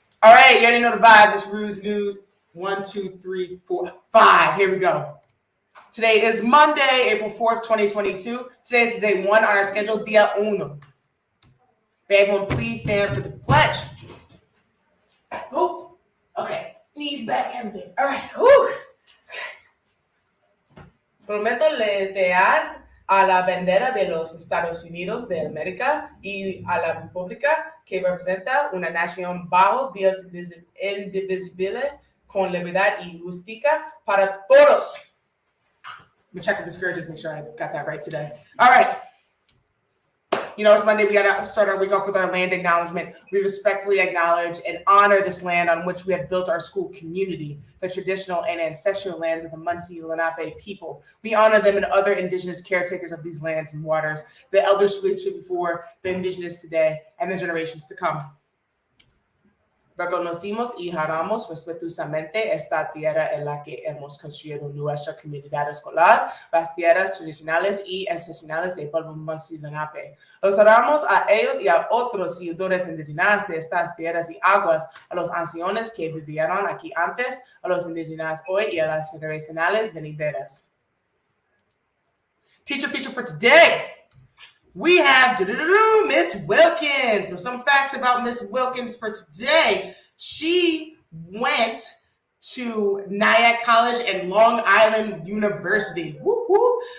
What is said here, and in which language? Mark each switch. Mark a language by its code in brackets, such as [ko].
[en] All right, you already know the vibe. This Roos News. 1, 2, 3, 4, 5. Here we go. Today is Monday, April 4th, 2022. Today is the day 1 on our schedule, [es] Dia Uno. [en] May everyone please stand for the pledge. Ooh. Okay, knees back, everything. All right. Ooh. Okay. [es] Prometo lealtad a la bandera de los Estados Unidos de América y a la república que representa una nación bajo Dios indivisible con libertad y justicia para todos. [en] Let me check with the scourges, make sure I got that right today. All right. You know, it's Monday. We got to start our week off with our land acknowledgement. We respectfully acknowledge and honor this land on which we have built our school community, the traditional and ancestral lands of the Munsee Lenape people. We honor them and other indigenous caretakers of these lands and waters, the elders who lived here before, the indigenous today, and the generations to come. [es] Reconocimos y honramos respetuosamente esta tierra en la que hemos construido nuestra comunidad escolar, las tierras tradicionales y ancestrales del pueblo Munsee Lenape. Los honramos a ellos y a otros seguidores indígenas de estas tierras y aguas, a los ancianos que vivieron aquí antes, a los indígenas hoy y a las generacionales venideras. [en] Teacher feature for today. We have Miss Wilkins. So some facts about Miss Wilkins for today. She went to Nyack College and Long Island University. Woo woo.